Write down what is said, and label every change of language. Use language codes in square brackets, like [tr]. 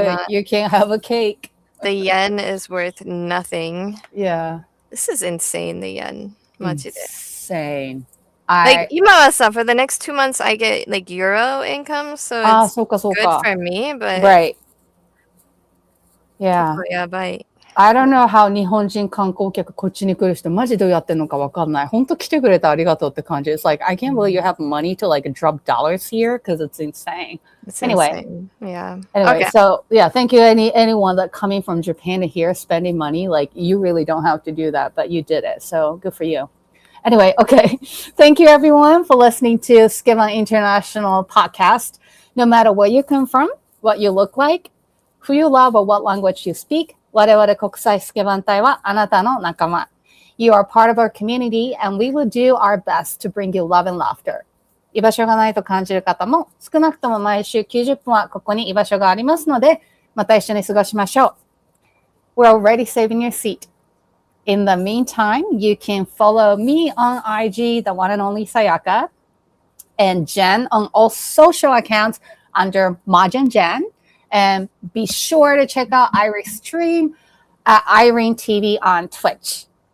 [en] You can't have a cake. The yen is worth nothing. Yeah. This is insane, the yen. Insane. Like, for the next 2 months, I get like euro income, so it's good for me, but right. Yeah. I don't know how [ja] 日本人観光客こっちに来る人マジどうやってんのかわかんない。本当来てくれてありがとうって感じ。 [en] It's like I can't believe you have money to like drop dollars here because it's insane. Anyway. Yeah. Anyway, so yeah, thank you anyone that coming from Japan to here spending money. Like you really don't have to do that, but you did it. So good for you. Anyway, okay. Thank you everyone for listening to Skiva International Podcast. No matter where you come from, what you look like, who you love or what language you speak, [ja] 我々国際スケバン隊はあなたの仲間。 [en] You are part of our community and we will do our best to bring you love and laughter. [ja] 居場所がないと感じる方も少なくとも毎週90分はここに居場所がありますのでまた一緒に過ごしましょう。 [en] We're already saving your seat. In the meantime, you can follow me on IG, the one and only Sayaka, and Jen on all social accounts under Majin Jen. And be sure to check out Airi's stream at Irene TV on Twitch.